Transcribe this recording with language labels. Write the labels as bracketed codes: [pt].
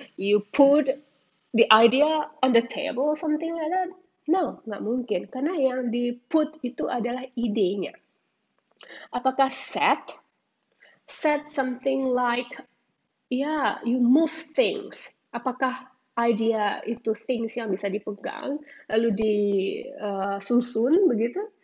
[en] You put the idea on the table, something like that. [id] No, nggak mungkin. Karena yang di put itu adalah idenya. Apakah set? [en] Set something like, you move things. [id] Apakah idea itu things yang bisa dipegang, lalu disusun begitu?